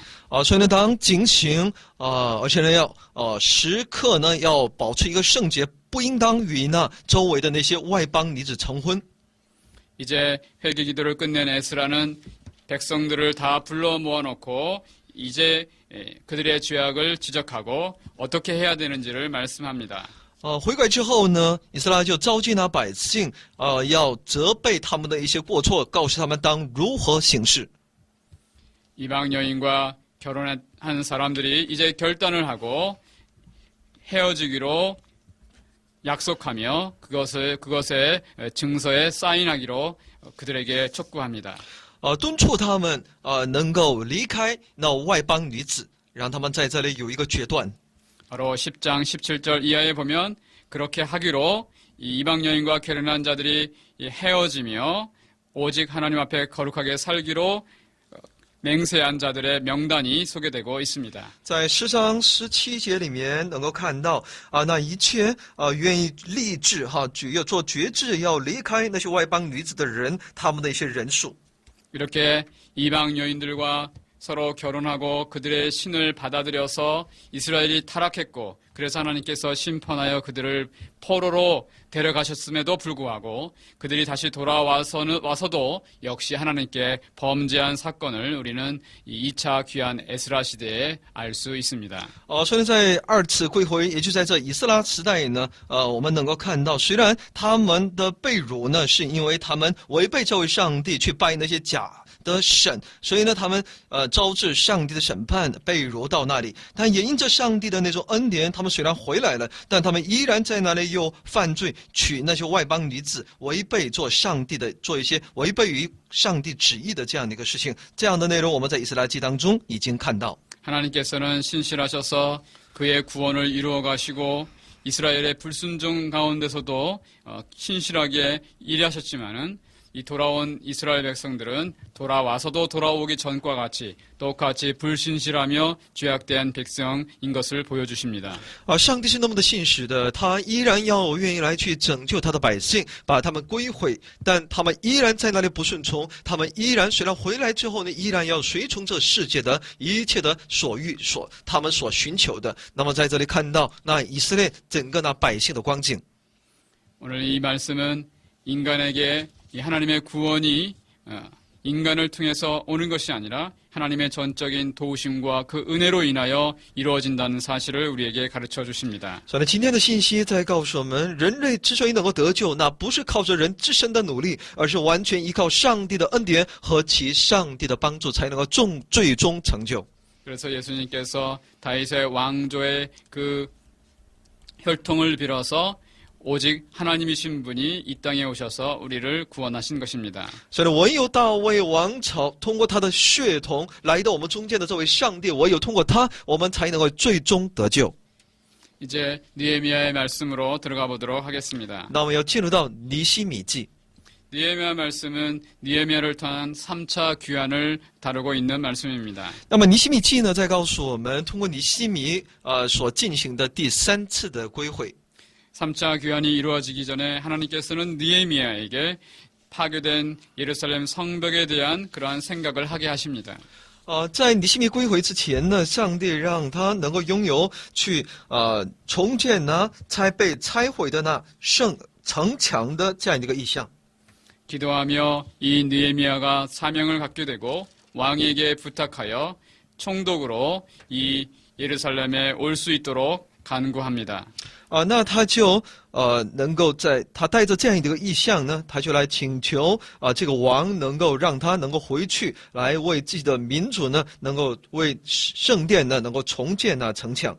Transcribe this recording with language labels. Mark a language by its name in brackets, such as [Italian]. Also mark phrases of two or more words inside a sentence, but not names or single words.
[Chinese] 所以呢，当警醒而且呢要时刻呢要保持一个圣洁，不应当与那周围的那些外邦女子成婚。 [Korean] 이제 회개 기도를 끝낸 에스라는 백성들을 다 불러 모아놓고 이제 그들의 죄악을 지적하고 어떻게 해야 되는지를 말씀합니다. [Chinese] 悔改之后呢，以斯拉就召集那百姓要责备他们的一些过错，告诉他们当如何行事。 [Korean] 이방 여인과 결혼한 사람들이 이제 결단을 하고 헤어지기로 약속하며 그것의 증서에 사인하기로 그들에게 촉구합니다. [Chinese] 敦促他们能够离开那外邦女子，让他们在这里有一个决断。 [Korean] 바로 10장 17절 이하에 보면 그렇게 하기로 이 이방 여인과 결혼한 자들이 헤어지며 오직 하나님 앞에 거룩하게 살기로 맹세한 자들의 명단이 소개되고 있습니다. [Chinese] 在10章17节里面能够看到那一切愿意立志要做决志要离开那些外邦女子的人，他们的一些人数。 [Korean] 이렇게 이방 여인들과 서로 결혼하고 그들의 신을 받아들여서 이스라엘이 타락했고 그래서 하나님께서 심판하여 그들을 포로로 데려가셨음에도 불구하고 그들이 다시 돌아와서도 역시 하나님께 범죄한 사건을 우리는 이 2차 귀환 에스라 시대에 알 수 있습니다. [Chinese] 所以在二次归回，也就在这以斯拉时代呢，我们能够看到，虽然他们的被掳呢，是因为他们违背这位上帝，去拜那些假的神，所以呢，他们招致上帝的审判，被掳到那里。但也因着上帝的那种恩典，他们虽然回来了，但他们依然在那里又犯罪，娶那些外邦女子，违背做上帝的，做一些违背于上帝旨意的这样的一个事情。这样的内容，我们在以斯拉记当中已经看到。 [Korean] 하나님께서는 신실하셔서 그의 구원을 이루어 가시고 이스라엘의 불순종 가운데서도 신실하게 일하셨지만은 이 돌아온 이스라엘 백성들은 돌아와서도 돌아오기 전과 같이 똑같이 불신실하며 죄악된 백성인 것을 보여주십니다. [Chinese] 上帝是那么的信实的，他依然要愿意来去拯救他的百姓，把他们归回，但他们依然在那里不顺从，他们依然虽然回来之后呢，依然要随从这世界的一切的他们所寻求的。那么在这里看到那以色列整个那百姓的光景。 [Korean] 오늘 이 말씀은 인간에게 이 하나님의 구원이 인간을 통해서 오는 것이 아니라 하나님의 전적인 도우심과 그 은혜로 인하여 이루어진다는 사실을 우리에게 가르쳐 주십니다. [Chinese] 所以今天的信息在告诉我们，人类之所以能够得救，那不是靠着人自身的努力，而是完全依靠上帝的恩典和其上帝的帮助，才能够最终成就。 [Korean] 그래서 예수님께서 다윗의 왕조의 그 혈통을 빌어서 오직 하나님이신 분이 이 땅에 오셔서 우리를 구원하신 것입니다. [Chinese] 所以唯有大卫王朝通过他的血统来到我们中间的这位上帝，唯有通过他，我们才能够最终得救。 [Korean] 이제 느헤미야의 말씀으로 들어가 보도록 하겠습니다. [Chinese] 那我们要进入到尼希米记。 [Korean] 느헤미야 말씀은 느헤미야를 통한 3차 귀환을 다루고 있는 말씀입니다. [Chinese] 那么尼希米记呢，在告诉我们，通过尼希米所进行的第3次的归回。 [Korean] 3차 귀환이 이루어지기 전에 하나님께서는 느헤미야에게 파괴된 예루살렘 성벽에 대한 그러한 생각을 하게 하십니다. [Chinese] 在尼希米归回之前呢，上帝让他能够拥有去重建那被拆毁的那城墙的这样一个意象。 [Korean] 기도하며 이 느헤미야가 사명을 갖게 되고 왕에게 부탁하여 총독으로 이 예루살렘에 올 수 있도록 간구합니다. [Chinese] 那他就能够在他带着这样一个意向呢，他就来请求这个王能够让他能够回去，来为自己的民族呢，能够为圣殿呢能够重建那城墙。